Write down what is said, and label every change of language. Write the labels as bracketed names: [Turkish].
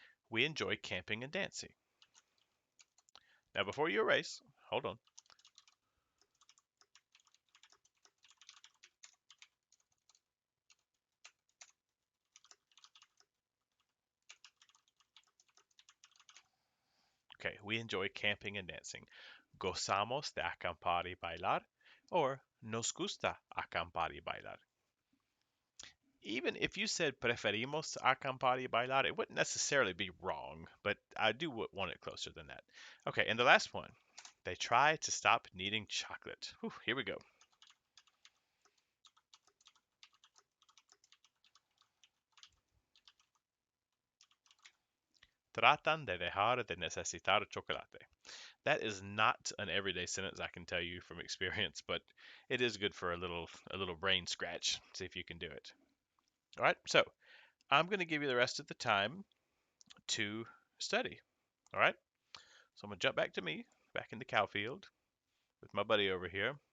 [English] We enjoy camping and dancing. Now, before you erase, hold on. Okay, we enjoy camping and dancing. [Spanish] Gozamos de acampar y bailar, or nos gusta acampar y bailar. [English] Even if you said [Spanish] preferimos acampar y bailar, [English] it wouldn't necessarily be wrong, but I do want it closer than that. Okay, and the last one. They try to stop needing chocolate. Whew, here we go. [Spanish] Tratan de dejar de necesitar chocolate. [English] That is not an everyday sentence, I can tell you from experience, but it is good for a little brain scratch. See if you can do it. All right, so I'm going to give you the rest of the time to study. All right, so I'm going to jump back to me, back in the cow field with my buddy over here.